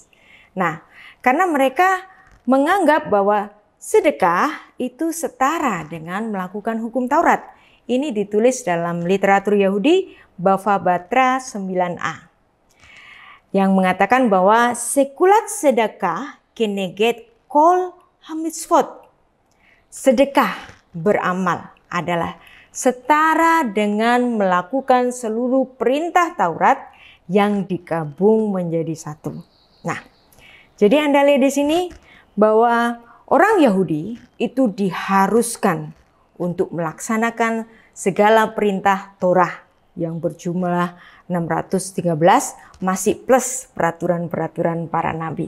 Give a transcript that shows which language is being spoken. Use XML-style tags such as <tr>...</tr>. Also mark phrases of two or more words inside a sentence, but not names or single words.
<id>Nah, karena mereka menganggap bahwa sedekah itu setara dengan melakukan hukum Taurat. Ini ditulis dalam literatur Yahudi Bava Batra 9a. Yang mengatakan bahwa</id> <he>שקולה צדקה כנגד כל המצוות.</he> <id>Sedekah beramal adalah setara dengan melakukan seluruh perintah Taurat yang digabung menjadi satu. Nah, jadi Anda lihat di sini bahwa orang Yahudi itu diharuskan untuk melaksanakan segala perintah Torah yang berjumlah 613 masih plus peraturan-peraturan para nabi.</id>